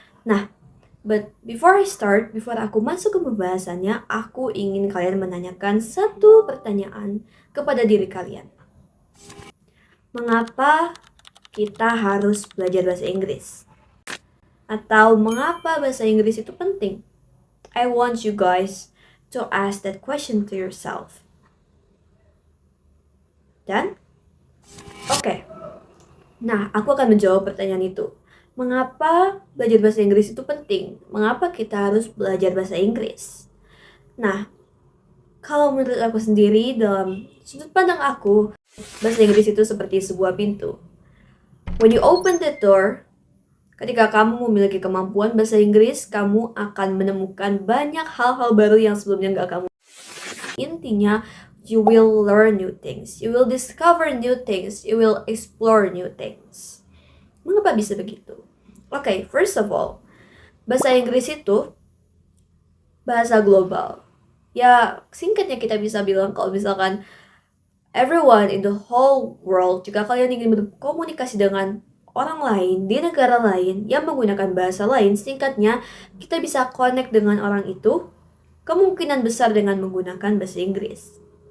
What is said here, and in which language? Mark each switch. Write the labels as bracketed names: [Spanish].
[Indonesian] Nah, [English] but before [Indonesian] aku masuk ke pembahasannya, aku ingin kalian menanyakan satu pertanyaan kepada diri kalian. Mengapa kita harus belajar bahasa Inggris? Atau mengapa bahasa Inggris itu penting? [English] I want you guys to ask that question to yourself. [Indonesian] Dan, oke. Nah, aku akan menjawab pertanyaan itu. Mengapa belajar bahasa Inggris itu penting? Mengapa kita harus belajar bahasa Inggris? Nah, kalau menurut aku sendiri, dalam sudut pandang aku, bahasa Inggris itu seperti sebuah pintu. [English] When you open the door, [Indonesian] ketika kamu memiliki kemampuan bahasa Inggris, kamu akan menemukan banyak hal-hal baru yang sebelumnya nggak kamu. Intinya, [English] you will learn new things, you will discover new things, you will explore new things. [Indonesian] Mengapa bisa begitu? Oke, [English] first of all, [Indonesian] bahasa Inggris itu bahasa global. Ya, singkatnya kita bisa bilang kalau misalkan [English] everyone in the whole world, [Indonesian] jika kalian ingin berkomunikasi dengan orang lain di negara lain yang menggunakan bahasa lain, singkatnya kita bisa connect dengan orang itu kemungkinan besar dengan menggunakan bahasa Inggris.